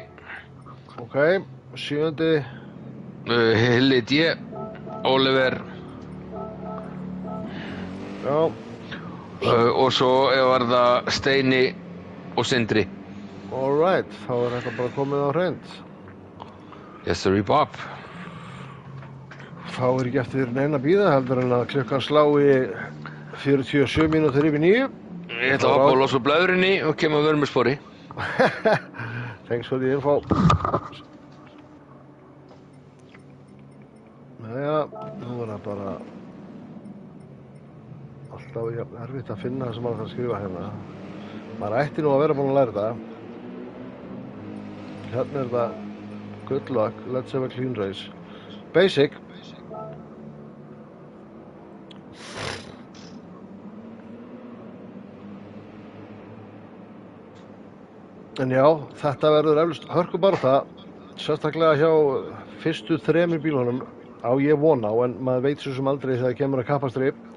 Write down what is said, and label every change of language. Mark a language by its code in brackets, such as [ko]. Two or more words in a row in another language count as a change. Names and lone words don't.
[is] Ok, sjöndi. Hilli D, Oliver. Já, Og svo var það Steini og Sindri. alright, þá er þetta bara komið á hreint. [en] Yes, sir, Bob. [is] Þá er ekki eftir neina bíða heldur en að klukkan slái 47 mínútur yfir 9. Ég ætla að hoppa og losa úr blöðrunni og kemur að vörmurspori. [en] Thanks for the info. [is] Jæja, nú er það bara alltaf erfitt að finna það sem maður þarf að skrifa hérna. Maður ætti nú að vera búinn að læra þetta. Hérna er það [en] good luck, let's have a clean race. Basic. [is] En já, þetta verður eflust hörkubaráttu, sérstaklega hjá fyrstu 3 bílunum á ég von á, en maður veit svo sem aldrei þegar kemur að kappakstri.